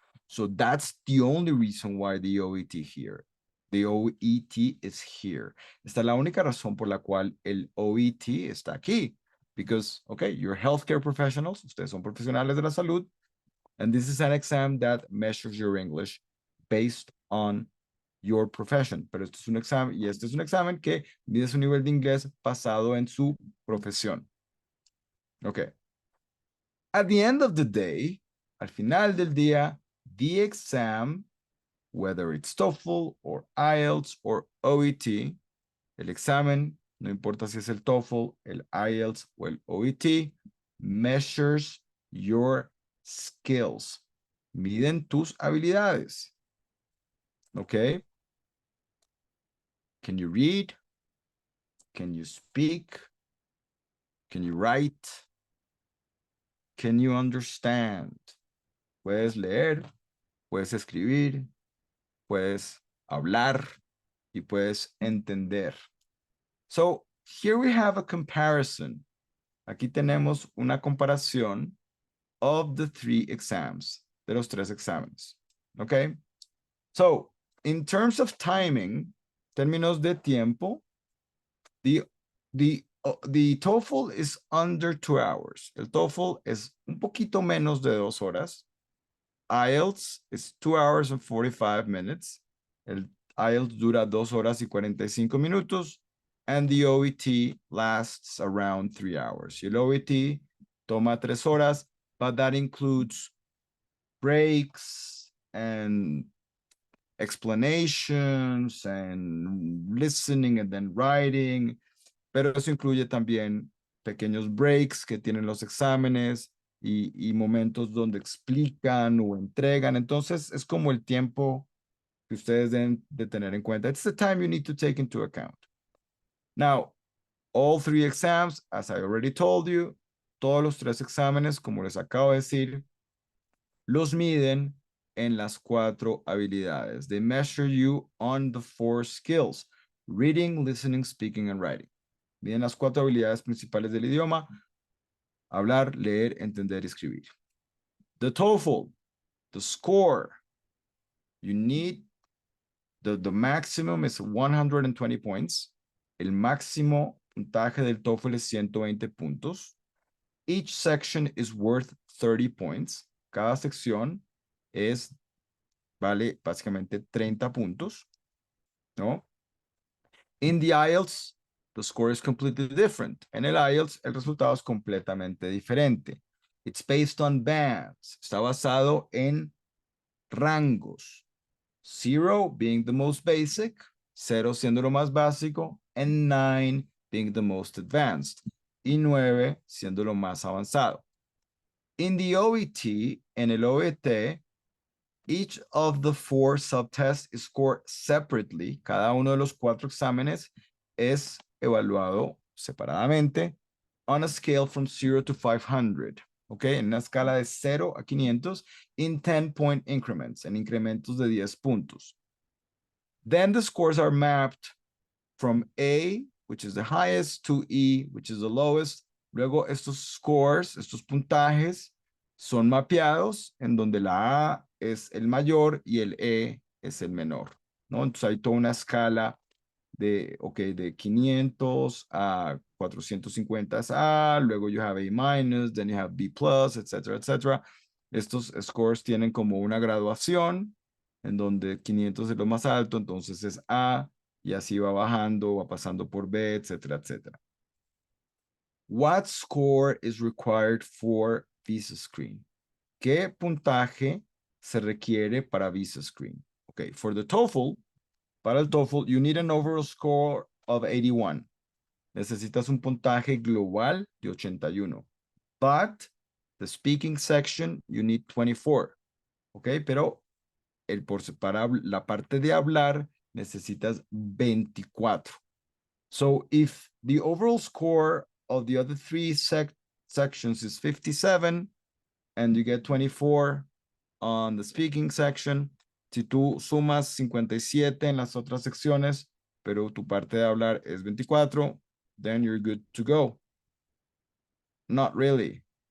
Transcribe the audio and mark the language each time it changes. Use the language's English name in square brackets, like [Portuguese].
[English] So that's the only reason why the OET here. The OET is here. [Spanish] Esta es la única razón por la cual el OET está aquí. [English] Because, okay, you're healthcare professionals, [Spanish] ustedes son profesionales de la salud, [English] and this is an exam that measures your English based on your profession. [Spanish] Pero este es un examen, y este es un examen que mide su nivel de inglés basado en su profesión. [English] Okay. At the end of the day, [Spanish] al final del día, [English] the exam, whether it's TOEFL or IELTS or OET, [Spanish] el examen, no importa si es el TOEFL, el IELTS o el OET, [English] measures your skills. [Spanish] Miden tus habilidades. [English] Okay? Can you read? Can you speak? Can you write? Can you understand? [Spanish] Puedes leer, puedes escribir, puedes hablar y puedes entender. [English] So here we have a comparison. [Spanish] Aquí tenemos una comparación [English] of the three exams, [Spanish] de los tres exámenes. [English] Okay? So in terms of timing, [Spanish] términos de tiempo, [English] the TOEFL is under 2 hours. [Spanish] El TOEFL es un poquito menos de 2 horas. [English] IELTS is 2 hours and 45 minutes. [Spanish] El IELTS dura 2 horas y 45 minutos. [English] And the OET lasts around 3 hours. [Spanish] Y el OET toma 3 horas, [English] but that includes breaks and explanations and listening and then writing. [Spanish] Pero eso incluye también pequeños breaks que tienen los exámenes y momentos donde explican o entregan. Entonces, es como el tiempo que ustedes deben de tener en cuenta. [English] It's the time you need to take into account. Now, all three exams, as I already told you, [Spanish] todos los tres exámenes, como les acabo de decir, los miden en las 4 habilidades. [English] They measure you on the 4 skills: reading, listening, speaking, and writing. [Spanish] Miden las 4 habilidades principales del idioma: hablar, leer, entender y escribir. [English] The TOEFL, the score, you need, the maximum is 120 points. [Spanish] El máximo puntaje del TOEFL es 120 puntos. [English] Each section is worth 30 points. [Spanish] Cada sección vale básicamente 30 puntos, ¿no? [English] In the IELTS, the score is completely different. [Spanish] En el IELTS, el resultado es completamente diferente. [English] It's based on bands. [Spanish] Está basado en rangos. [English] 0 being the most basic, [Spanish] 0 siendo lo más básico, [English] and 9 being the most advanced, [Spanish] y 9 siendo lo más avanzado. [English] In the OET, [Spanish] en el OET, [English] each of the 4 subtests is scored separately. [Spanish] Cada uno de los 4 exámenes es evaluado separadamente [English] on a scale from 0 to 500. [Spanish] ¿Ok? En una escala de 0 a 500 [English] in 10-point increments, [Spanish] en incrementos de 10 puntos. [English] Then the scores are mapped from A, which is the highest, to E, which is the lowest. [Spanish] Luego estos scores, estos puntajes, son mapeados en donde la A es el mayor y el E es el menor, ¿no? Entonces hay toda una escala de 500 a 450 es A, luego [English] you have A-, then you have B+, [Spanish] etcétera, etcétera. Estos scores tienen como una graduación en donde 500 es lo más alto, entonces es A, y así va bajando, va pasando por B, etcétera, etcétera. [English] What score is required for visa screen? [Spanish] ¿Qué puntaje se requiere para visa screen? [English] Okay, for the TOEFL, [Spanish] para el TOEFL, [English] you need an overall score of 81. [Spanish] Necesitas un puntaje global de 81. [English] But the speaking section, you need 24. [Spanish] Okay, pero para la parte de hablar, necesitas 24. [English] So if the overall score of the other 3 sections is 57 and you get 24 on the speaking section, [Spanish] si tú sumas 57 en las otras secciones, pero tu parte de hablar es 24, [English] then you're good to go. Not really.